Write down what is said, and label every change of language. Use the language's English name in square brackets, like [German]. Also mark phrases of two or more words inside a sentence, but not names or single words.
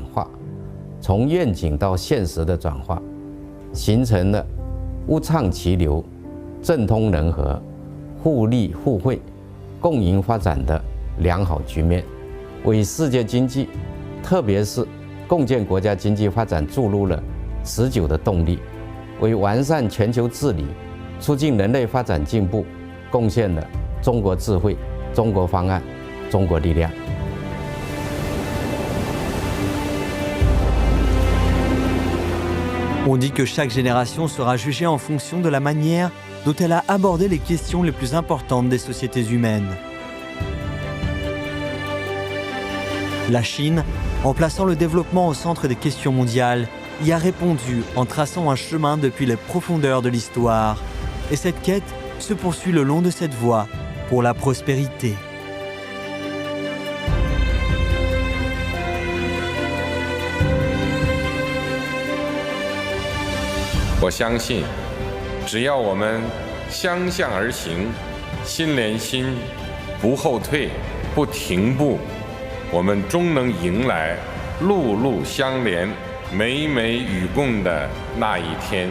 [Chinese] 化，从愿景到现实的转化，形成了物畅其流、政通人和、互利互惠、共赢发展的良好局面，为世界经济，特别是共建国家经济发展注入了持久的动力，为完善全球治理、促进人类发展进步贡献了中国智慧、中国方案、中国力量。 [French] On dit que chaque génération sera jugée en fonction de la manière dont elle a abordé les questions les plus importantes des sociétés humaines. La Chine, en plaçant le développement au centre des questions mondiales, y a répondu en traçant un chemin depuis les profondeurs de l'histoire. Et cette quête se poursuit le long de cette voie pour la prospérité. [Chinese] 我相信，只要我们相向而行，心连心，不后退，不停步，我们终能迎来路路相连、美美与共的那一天。